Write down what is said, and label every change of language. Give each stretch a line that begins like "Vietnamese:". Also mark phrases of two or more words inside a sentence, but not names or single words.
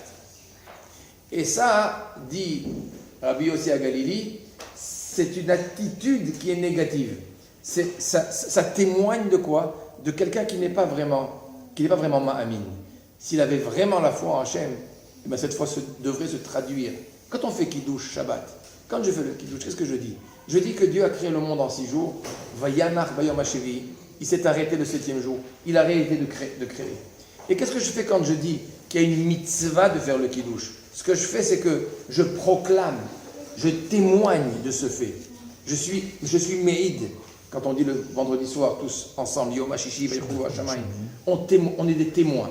French: Et ça, dit Rabbi Yossi Galili, c'est une attitude qui est négative. Ça témoigne de quoi? De quelqu'un qui n'est pas vraiment ma'amin. S'il avait vraiment la foi en Hachem, eh bien cette foi devrait se traduire. Quand on fait Kiddush Shabbat, quand je fais le Kiddush, qu'est-ce que je dis? Je dis que Dieu a créé le monde en 6 jours.
Hebrew: וינח ביום השביעי.
French: Il s'est arrêté le 7e jour. Il a arrêté de créer. Et qu'est-ce que je fais quand je dis qu'il y a une mitzvah de faire le Kiddush? Ce que je fais, c'est que je proclame, je témoigne de ce fait. Je suis Meïd. Quand on dit le vendredi soir, tous ensemble,
Hebrew: יום השישי ויכולו השמים,
French: on est des témoins.